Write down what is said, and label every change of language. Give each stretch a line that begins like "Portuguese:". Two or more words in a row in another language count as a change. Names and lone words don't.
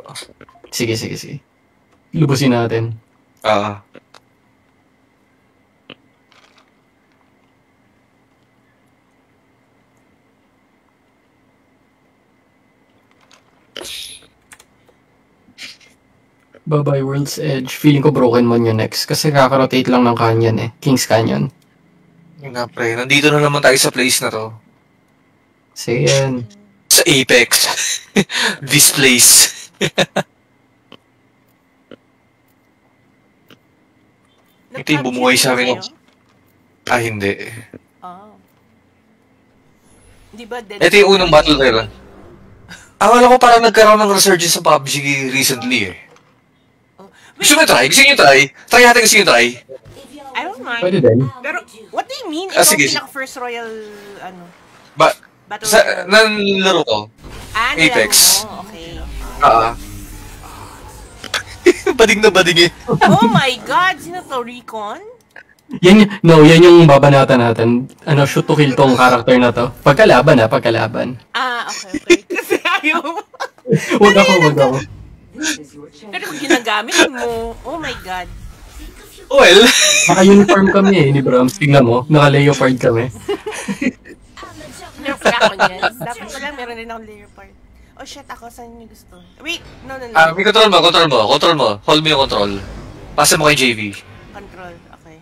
Filipino: Sige. Lubusin natin.
English: Bye-bye, World's Edge.
Filipino: Feeling ko Broken Mon yun next. Kasi kaka-rotate lang ng Canyon eh. King's Canyon. Yun nga, pre. Nandito na naman tayo sa place na to. Sige yan.
English: Sa Apex. This place.
Filipino: Ito yung bumuhay sa amin. Hindi. Oh. Di ba dead? Ito yung unang
English: battle royale.
Filipino: Akala ko parang nagkaroon ng resurgence sa PUBG recently eh. Gusto mo try? Gusto nyo try? Try natin, gusto nyo try?
English: I don't mind.
Filipino: Pwede din. Pero,
English: what do you mean?
Filipino: Ikaw Sige.
English: pinaka-first royal, battle
Filipino: Nanlaro ko. Apex. Mo. Okay. Bading na bading eh.
English: Oh my God!
Filipino: Sino to?
English: Recon?
Filipino: Yan yung babanatan natin.
English: Shoot to kill
Filipino: tong character na to. Pagkalaban. Okay. Kasi ayaw. Wag ako. Pero ginagamit mo.
English: Oh my God. Well.
Filipino: Naka-uniform kami eh, ni Brahms. Tingnan mo, naka-leopard kami. Meron pala ako niyan. Dapat pala meron rin akong leopard.
English: Oh shit,
Filipino: ako saan niyo gusto?
English: Wait, no.
Filipino: May control mo. Hold mo yung control. Pasa mo kay JV.
English: Control, okay.